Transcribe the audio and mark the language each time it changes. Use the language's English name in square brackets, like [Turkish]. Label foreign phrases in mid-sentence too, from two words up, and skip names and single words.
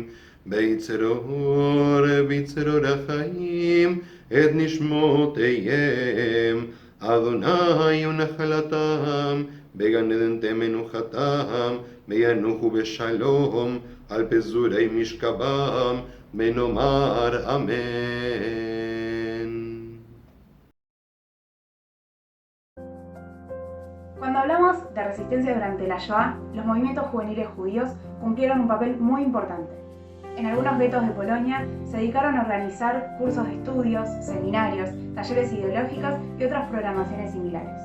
[Hebrew] ביצרור החיים את נשמותיהם, אדוני ונחלתם בגן עדן תמנוחתם, וינוחו בשלום, על פזורי משכבם, ונאמר אמן. [Spanish] Cuando hablamos de resistencia durante la Shoah, los movimientos juveniles judíos cumplieron un papel muy importante. En algunos guetos de Polonia se dedicaron a organizar cursos de estudios, seminarios, talleres ideológicos y otras programaciones similares.